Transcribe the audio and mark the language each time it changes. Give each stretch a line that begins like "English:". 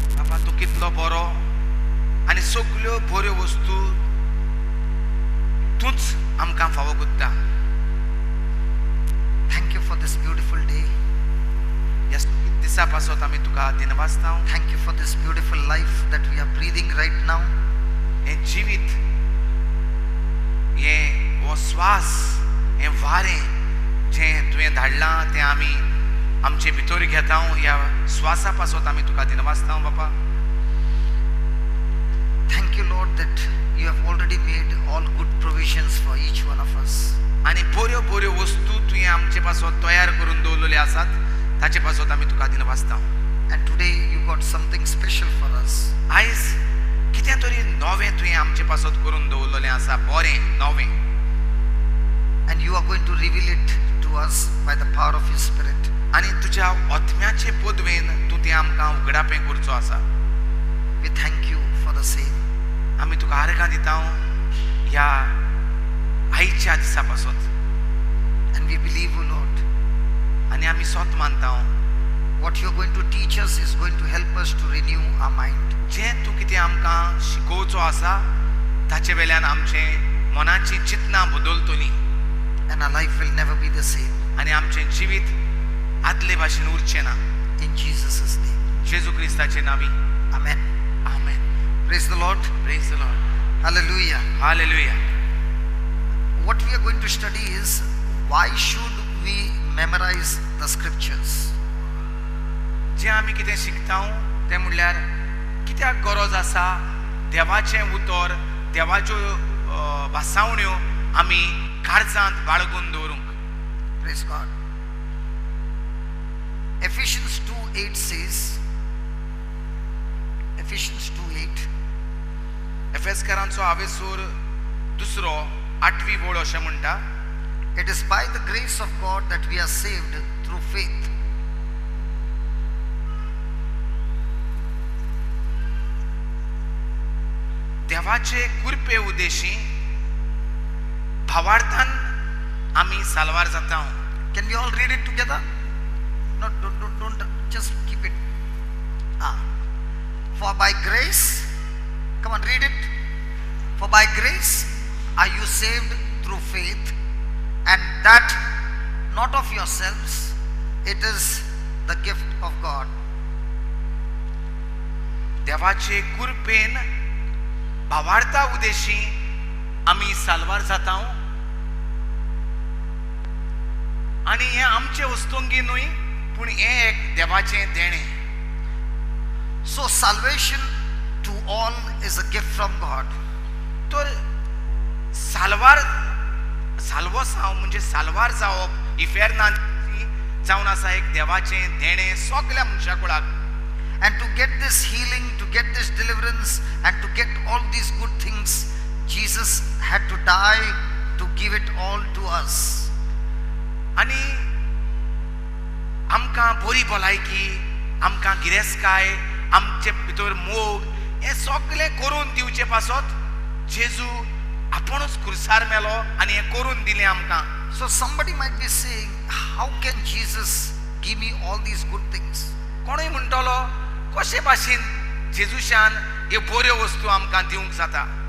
Konkani: बाबा तू कितलो बरो आणि सगळ्यो बऱ्यो वस्तू तूच आमकां फावो करता.
English: Thank you for this beautiful day.
Konkani: ह्या दिसा पासत आमी तुका दिनवासता.
English: Thank you for this beautiful life that we are breathing right now.
Konkani: हें जिवीत, हें हो श्वास, हें वारें जें तुवें धाडलां तें आमी आमचे भितर घेता. ह्या श्वासा पासत आमी तुका दिनवासता बापा.
English: Thank you, Lord, that you have already made all good provisions for each one of us.
Konkani: आणि बऱ्यो बऱ्यो वस्तू तुवें आमचे पासत तयार करून दवरलेल्यो आसात ताचे पासत आमी तुका दिनवासता.
English: And today you got something special for us.
Konkani: आयज कितें तरी नवें तुवें आमचे पासत करून दवरलेलें आसा, बरें नवें.
English: And you are going to reveal it to us by the power of your Spirit.
Konkani: आणि तुज्या आत्म्याचे पदवेन तूं तें आमकां उगडापें करचो आसा.
English: We thank you for the same.
Konkani: आमी तुका आर्गां दिता ह्या आयच्या दिसा पासत.
English: And we believe, O Lord,
Konkani: आनी आमी सोत मानता
English: what you are going to teach us is going to help us to renew our mind.
Konkani: जें तूं कितें आमकां शिकोवचो आसा ताचे वेल्यान आमचें मनाची चिंतना बदलतली
English: And our life will never be the same.
Konkani: आनी आमचें जिवीत आदले भाशेन उरचें ना.
English: In Jesus' name.
Konkani: जेजू क्रिस्ताचे नांवी.
English: Amen.
Konkani: आमेन.
English: Praise the Lord. Praise the Lord. Hallelujah. Hallelujah. What we are going to study is why should we memorize the scriptures?
Konkani: जें आमी कितें शिकता तें म्हणल्यार कित्याक गरज आसा देवाचें उतर, देवाच्यो भासावण्यो आमी काळजांत बाळगून दवरूंक.
English: Praise God. Ephesians 2:8 says, Ephesians 2:8,
Konkani: एफेसकारांचो हावेसूर 2:8 वळ अशें म्हणटा,
English: it is by the grace of God that we are saved through faith.
Konkani: देवाचे कृपे उदेशी भावार्थान आमी साल्वार जाता.
English: Can we all read it together? No, don't just keep it. For by grace, come on, read it. For by grace are you saved through faith, and that not of yourselves, it is the gift of God.
Konkani: देवाचे कृपेन भावार्था उदेशी आमी साल्वार जाता. आनी हें आमचे वस्तुंगी न्हय, पूण हें एक देवाचें देणें.
English: So salvation to all is a gift from God.
Konkani: तर साल्वार म्हणजे साल्वार जावप इफेरनांची जावन आसा एक देवाचें देणें सगळ्या मनशा कुळाक.
English: And to get this healing, to get this deliverance, and to get all these good things, Jesus had to die to give it all to us.
Konkani: आनी आमकां बरी भलायकी, आमकां गिरेस्काय, आमचे भितर मोग हें सगळें करून दिवचे पासत जेजू आपुणूच क्रुसार मेलो आनी हें करून दिलें आमकां.
English: So somebody might be saying, how can Jesus give me all these good things?
Konkani: कोणूय म्हणटलो कशे भाशेन जेजूशान ह्यो बऱ्यो वस्तू आमकां दिवंक जाता.